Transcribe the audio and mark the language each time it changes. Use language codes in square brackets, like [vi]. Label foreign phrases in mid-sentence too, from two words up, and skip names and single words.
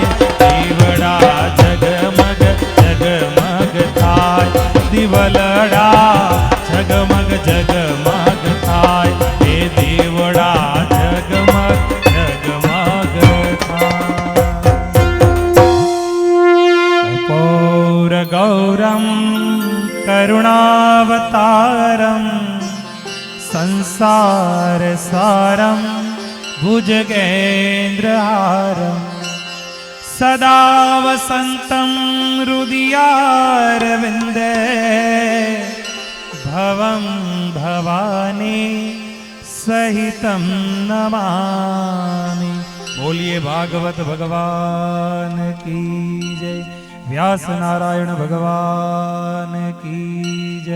[gu] દીવડા જગમગ જગમગ થાય, દિવલડા જગમગ જગમગ થાય। હે દીવડા જગમગ જગમગ થાય। [sa] कपूर गौरम करुणावतारम संसार सारम भुजगेन्द्रहारम सदा वसन्तं हृदयारविन्दे भवं भवानी सहितं नमामि। [hi] बोलिए भागवत भगवान की जय, व्यास नारायण भगवान की